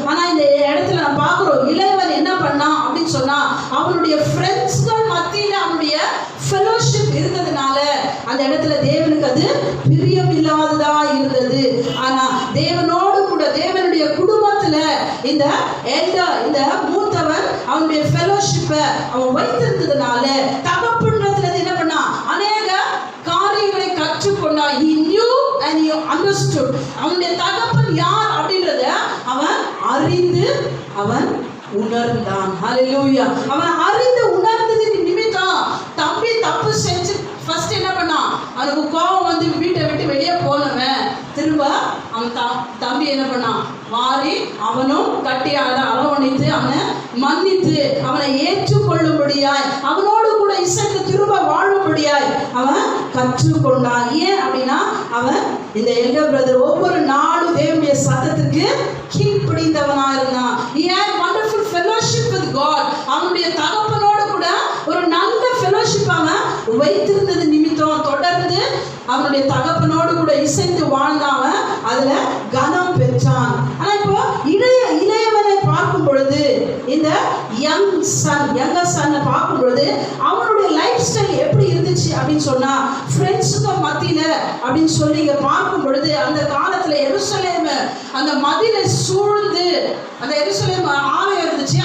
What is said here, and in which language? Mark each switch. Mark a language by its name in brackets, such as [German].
[Tamil] ஆனா இந்த இடத்துல நான் பார்க்கிறோம் இளையவன் என்ன பண்ணா அப்படின்னு சொன்னா அவனுடைய ஃப்ரெண்ட்ஸ்கள் மத்தியில அவனுடைய ஃபெலோஷிப் இருந்ததுனால அந்த இடத்துல தேவனுக்கு அது பிரியம் இல்லாததா இருந்தது. ஆனா தேவனோடு கூட தேவனுடைய குடும்பத்துல இந்த மூத்தவன் அவனுடைய ஃபெலோஷிப்பை அவன் வைத்திருந்ததுனால தகப்பன்றதுல என்ன பண்ணா அநேக காரியங்களை கற்றுக்கொண்டா. [English] he knew and he understood. [Tamil] அவனுடைய தகப்பன் யார் அப்படின்றத அவன் அறிந்து அவன் உணர்ந்தான். ஹல்லேலூயா. அவன் அறிந்து உணர்ந்ததுக்கு நிமித்தம் தம்பி தப்பு செஞ்சு ஃபர்ஸ்ட் என்ன பண்ணான், அவனுக்கு கோபம் வந்து வீட்டை விட்டு வெளியே போனவன் திரும்ப அவன் தம்பி என்ன பண்ணான், வாரி அவனும் கட்டி அரவணைத்து அவனை மன்னித்து அவனை ஏற்றுக்கொள்ளும்படியாய் அவனோடு கூட இசைந்து திரும்ப வாழும்படியாய் அவன் கற்றுக்கொண்டான். ஏன் அப்படின்னா அவன் இந்த எல்டர் பிரதர் ஒவ்வொரு நாளும் தேவனுடைய சத்தத்திற்கு கீழ்ப்படிந்தவனா இருந்தான். [English] he had wonderful fellowship with God. [Tamil] அவனுடைய தகப்பனோடு கூட ஒரு நல்ல ஃபெலோஷிப் அவன் வைத்திருந்தது நிமித்தம் தொடர்ந்து அவனுடைய தகப்பனோடு கூட இசைந்து வாழ்ந்தவன் அதுல கனம் பெற்றான். ஆனா இப்போ இளையவனை பார்க்கும் பொழுது இந்த யங்கர் சன் பார்க்கும் பொழுது அவனுடைய லைஃப் ஸ்டைல் எப்படி இருந்துச்சு அப்படின்னு சொன்னா ஃப்ரெண்ட்ஸுக்கு மத்தியில அப்படின்னு சொல்லி இங்க பார்க்கும் பொழுது அந்த காலத்துல எருசலேம் அந்த மதிலை சூழ்ந்து அந்த எருசலேம் ஆலயம் இருந்துச்சு.